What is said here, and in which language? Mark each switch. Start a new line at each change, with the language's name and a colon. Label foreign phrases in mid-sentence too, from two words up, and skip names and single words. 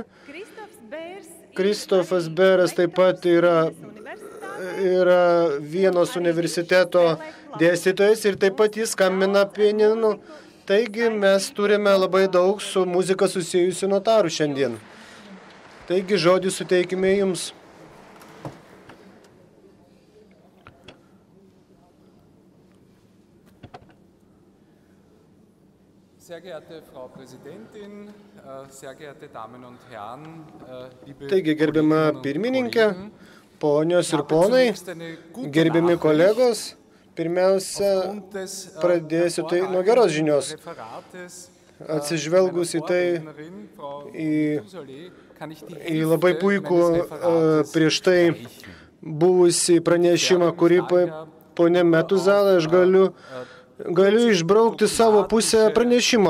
Lithuanian: Kristofas Beras taip pat yra Vienos universiteto dėstytojas ir taip pat jis skambina pianinu. Taigi mes turime labai daug su muzika susijusių notarų šiandien. Taigi žodį suteikime jums.
German: Sehr geehrte Frau Präsidentin, sehr geehrte Damen und Herren,
Lithuanian: Taigi, gerbiama pirmininkė, ponios ir ponai, gerbiami kolegos, pirmiausia, pradėsiu tai nuo geros žinios. Atsižvelgus į tai, į labai puikų prieš tai buvusį pranešimą, kurį ponė Metuzalė, aš galiu išbraukti savo pusę pranešimo.